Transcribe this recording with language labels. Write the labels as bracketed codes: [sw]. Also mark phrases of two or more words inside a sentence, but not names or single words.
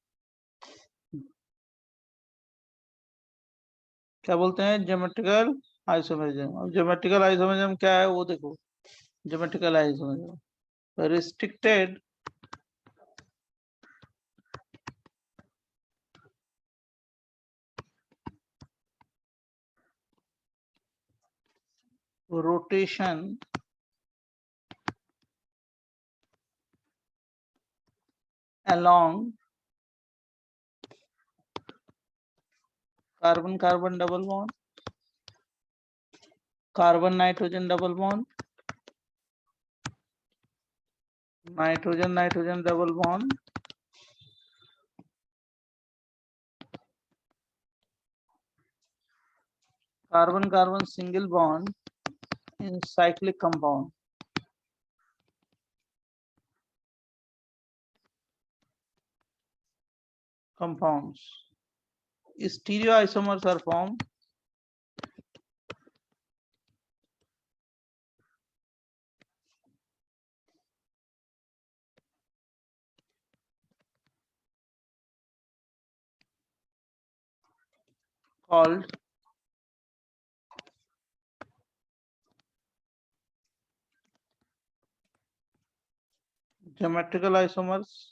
[hi] क्या बोलते हैं? [en] geometrical isomerism. [hi] अब [en] geometrical isomerism [hi] क्या है वो देखो। [en] geometrical isomerism restricted rotation along carbon carbon double bond, carbon nitrogen double bond, nitrogen nitrogen double bond, carbon carbon single bond in cyclic compound. Compounds. Stereoisomers are formed called geometrical isomers